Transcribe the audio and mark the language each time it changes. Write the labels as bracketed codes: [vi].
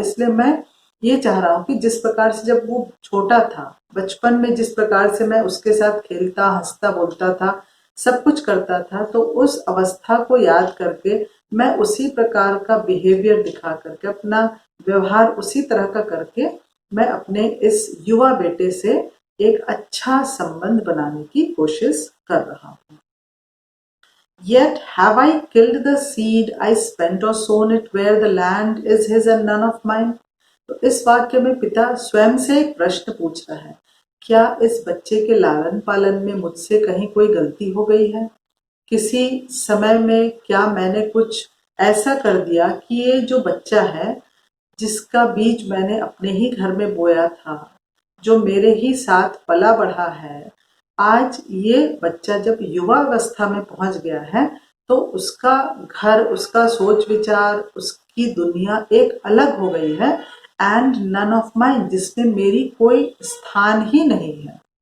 [hi] इसलिए मैं ये चाह रहा हूँ कि जिस प्रकार से जब वो छोटा था, बचपन में जिस प्रकार से मैं उसके साथ खेलता हंसता बोलता था, सब कुछ करता था, तो उस अवस्था को याद करके मैं उसी प्रकार का बिहेवियर दिखा करके, अपना व्यवहार उसी तरह का करके मैं अपने इस युवा बेटे से एक अच्छा संबंध बनाने की कोशिश कर रहा हूँ। [en] Yet have I killed the seed I spent or sown it where the land is his and none of mine? [hi] तो इस वाक्य में पिता स्वयं से एक प्रश्न पूछ रहा है, क्या इस बच्चे के लालन पालन में मुझसे कहीं कोई गलती हो गई है? किसी समय में क्या मैंने कुछ ऐसा कर दिया कि ये जो बच्चा है, जिसका बीज मैंने अपने ही घर में बोया था, जो मेरे ही साथ पला बढ़ा है, आज ये बच्चा जब युवा अवस्था में पहुंच गया है, तो उसका घर, उसका सोच विचार, उसकी दुनिया एक अलग हो गई है, [en] and none of mine, [hi] जिसमें मेरी कोई स्थान ही नहीं है।